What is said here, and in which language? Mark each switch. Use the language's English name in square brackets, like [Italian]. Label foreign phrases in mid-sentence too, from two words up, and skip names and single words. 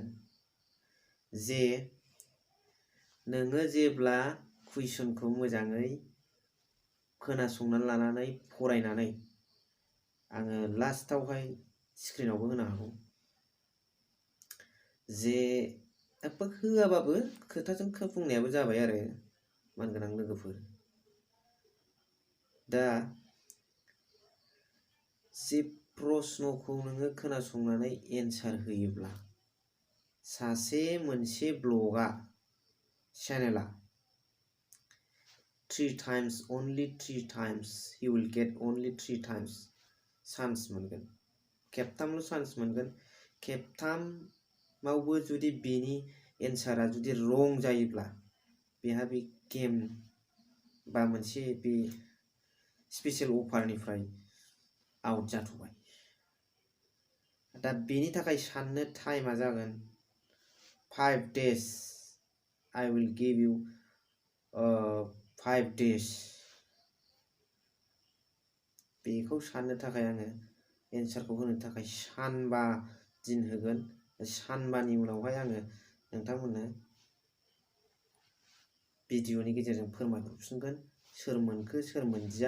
[Bodo] जे नोङो जेब्ला कुइसनखौ मोजाङै खोनासंनानै लानानै फरायनानै, आङो लास्टावहाय स्क्रिनावबो होनो हागौ, जे होआबाबो खोथाजों बुंनायाबो जाबाय आरो मानगोनां लोगोफोर। दा जे प्रश्नखौ नोङो खोनासंनानै एन्सार होयोब्ला सासे मोनसे ब्लगआ चेनेला [English] 3 times, only 3 times, he will get only 3 times [Bodo] चान्स मोनगोन। खेबथामल' चान्स मोनगोन। खेबथामावबो जुदि बेनि एन्सारा जुदि रं जायोब्ला बेहा बे गेम बा मोनसे बे स्पेशल अफारनिफ्राय आउट जाथ'बाय। दा बेनि थाखाय साननो टाइमा जागोन 5 days. [English] I will give you 5 days. [Bodo] बेखौ साननो थाखाय आङो एन्सारखौ होनो थाखाय सानबा दिन होगोन। सानबानि उनावहाय आङो नोंथांमोननो भिडिअनि गेजेरजों फोरमायहरफिनगोन सोर मोनखो सोर मोनदिया।